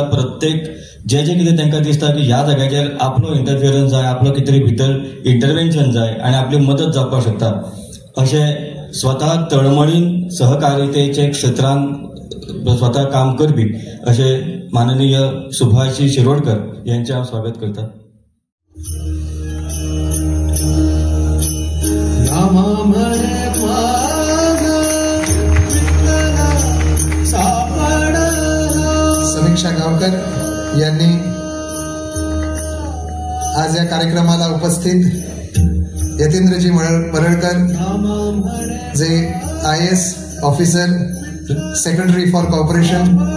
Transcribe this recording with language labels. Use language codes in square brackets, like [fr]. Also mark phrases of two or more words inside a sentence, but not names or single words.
[kok] प्रत्येक जे कितें तांकां दिसता की ह्या जाग्याचेर आपलो इंटरफियरन्स जाय, आपलो कितें तरी भितर इंटरव्हेन्शन जाय आणि आपली मदत जावपाक शकता अशें स्वतः तळमळीन सहकारितेचे क्षेत्रांत स्वतः काम करपी असे माननीय सुभाषजी शिरोडकर यांचे हांव स्वागत करता. [mr] समीक्षा गावकर यांनी आज या कार्यक्रमाला उपस्थित यतींद्रजी मरळकर जे [en] IAS officer secretary for corporation,